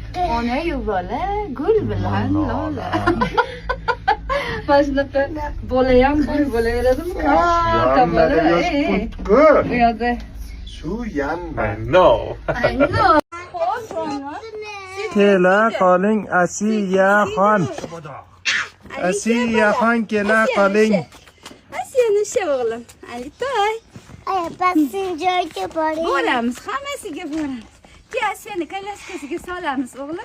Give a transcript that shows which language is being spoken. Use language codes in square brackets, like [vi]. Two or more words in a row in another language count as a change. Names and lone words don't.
[uz] Ona-yu bola gul bilan lola. Mana shunaqa bolayam boy bo'laveradimi? Katta bola. Bu yerda. Shu yanma. [en] I know. I know. [uz] Kela qoling Asiyaxon. Asiyaxon kela qoling. Asiyani shu o'g'lim. Alitoy. Ayapasini joyiga boring. Bo'lamiz, hammasiga boramiz. Keyin seni kalaskasiga solamiz o'g'lim.